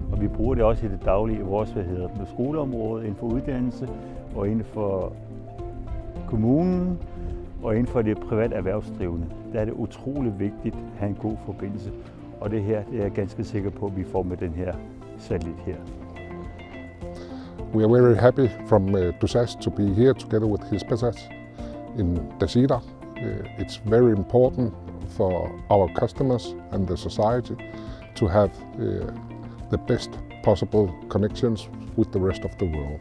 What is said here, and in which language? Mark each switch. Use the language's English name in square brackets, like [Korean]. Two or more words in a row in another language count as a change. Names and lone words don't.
[Danish] Og vi bruger det også i det daglige i vores skoleområde, inden for uddannelse og inden for kommunen og inden for det private erhvervsdrivende. Der er det utrolig vigtigt at have en god forbindelse. Og det her det er jeg ganske sikker på, at vi får med den her satellit her. [English] We are very happy from DUSAS to be here together with Hispasat in Tasiilaq. It's very important for our customers and the society to have the best possible connections with the rest of the world.